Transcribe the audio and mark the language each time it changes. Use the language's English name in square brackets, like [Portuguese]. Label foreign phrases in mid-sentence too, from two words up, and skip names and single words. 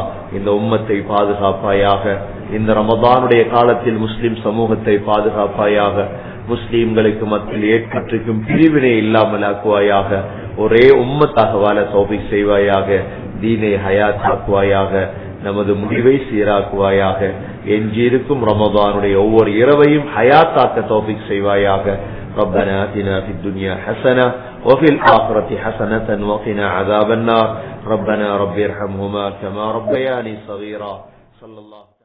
[Tamil] இந்த உம்மத்தை பாதுகாப்பாயாக, இந்த ரமதானுடைய காலத்தில் முஸ்லிம் சமூகத்தை பாதுகாப்பாயாக, முஸ்லிம்களுக்கு மத்தியில் ஏற்பட்டிருக்கும் பிரிவினை இல்லாமல் ஆக்குவாயாக, ஒரே உம்மத்தாக வாழ தௌஃபீக் செய்வாயாக, தீனை ஹயாத் ஆக்குவாயாக, நமது முடிவை சீராக்குவாயாக, எஞ்சியிருக்கும் ரமதானுடைய ஒவ்வொரு இரவையும் ஹயாத்தாக்க தௌஃபீக் செய்வாயாக. [Arabic] ربنا آتنا في الدنيا حسنة وفي الآخرة حسنة وقنا عذاب النار. ربنا رب ارحمهما كما ربياني صغيرا. صلى الله